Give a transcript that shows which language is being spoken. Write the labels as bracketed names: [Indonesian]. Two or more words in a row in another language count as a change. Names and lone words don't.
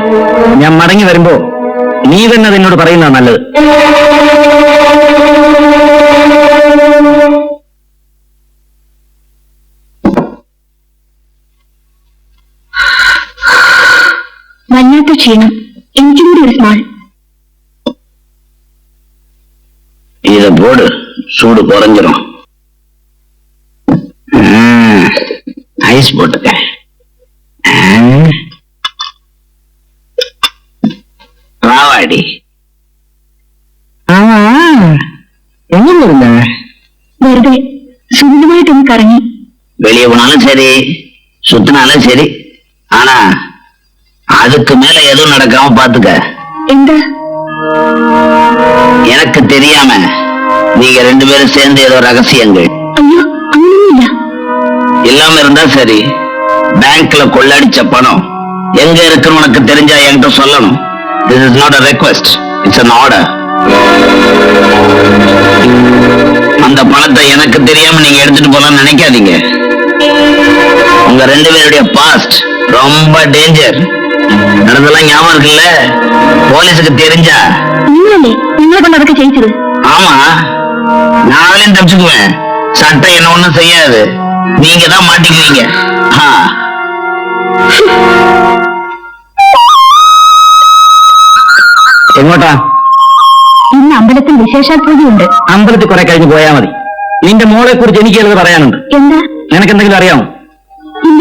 [Malayalam] ഞാൻ മടങ്ങി വരുമ്പോ നീ തന്നെ എന്നോട് പറയുന്നതാണ് നല്ലത്. വല്ലാത്ത ക്ഷീണം. എനിക്കും കൂടി ഒരു സ്മാൾ. [Tamil] இத போடு, சூடு குறைஞ்சிரும். ஐஸ் போட்டுக்க. ராவாடி [Malayalam] എങ്ങനെയില്ല, വെറുതെ സുന്ദരമായിട്ടൊന്ന് കറങ്ങി. [Tamil] வெளியே போனாலும் சரி, சுத்தினாலும் சரி, ஆனா அதுக்கு மேல எதுவும் நடக்காம பாத்துக்க. [Malayalam] എന്താ? [Tamil] எனக்கு தெரியாம நீங்க ரெண்டு பேரும் சேர்ந்து ஏதோ ரகசியங்கள் [Malayalam] അയ്യോ, അങ്ങനെയൊന്നുമില്ല. [Tamil] இல்லாம இருந்தா சரி. பேங்க்ல கொள்ளடிச்ச பணம் எங்க இருக்குன்னு உனக்கு தெரிஞ்சா என்கிட்ட சொல்லணும். [English] This is not a request, it's an order. [Tamil] அந்த பணத்தை எனக்கு தெரியாம நீங்க எடுத்துட்டு போலாம்னு நினைக்காதீங்க. உங்க ரெண்டு பேருடைய பாஸ்ட் ரொம்ப டேஞ்சர். நடந்தெல்லாம் ஞாபகம் இருக்குல்ல? போலீஸுக்கு தெரிஞ்சா? [Malayalam] നിങ്ങളല്ലേ നിങ്ങളെ കൊണ്ട് അതൊക്കെ ചെയ്യിച്ചത്? [Tamil] ஆமா, நான் அதுலயும் தப்பிச்சுக்குவேன். சட்டம் என்ன ஒண்ணும் செய்யாது. நீங்க தான் மாட்டிக்குவீங்க. [Malayalam] എങ്ങോട്ടാ? ഇന്ന് അമ്പലത്തിൽ വിശേഷാൽ പൂജയുണ്ട്. അമ്പലത്തിൽ കുറെ കഴിഞ്ഞ് പോയാൽ മതി. നിന്റെ മോളെ കുറിച്ച് എനിക്ക് ചിലത് പറയാനുണ്ട്. എന്താ? നിനക്കെന്തെങ്കിലും അറിയാമോ? ഇല്ല.